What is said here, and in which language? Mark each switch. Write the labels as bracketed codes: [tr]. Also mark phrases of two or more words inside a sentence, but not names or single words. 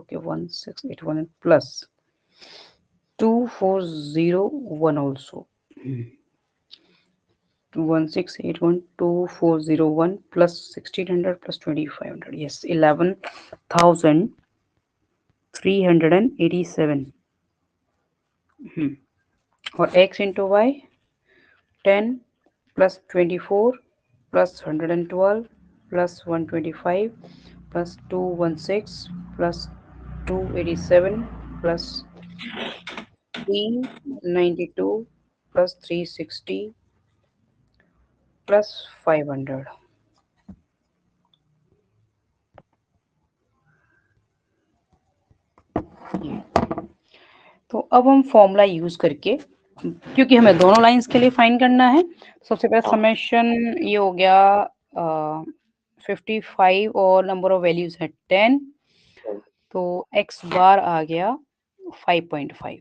[en] Okay, 1681 plus 2401 also. 1681240 plus 1600 plus 2500. Yes, 11,387. और x into y 10 plus 24 plus 112 plus 125 plus 216 plus 287 plus 392 plus 360 plus 500. [hi] तो अब हम [en] formula use [hi] करके, क्योंकि हमें दोनों लाइंस के लिए फाइंड करना है, सबसे पहले समेशन ये हो गया 55 और [en] number of values [hi] है 10, तो x बार आ गया 5.5.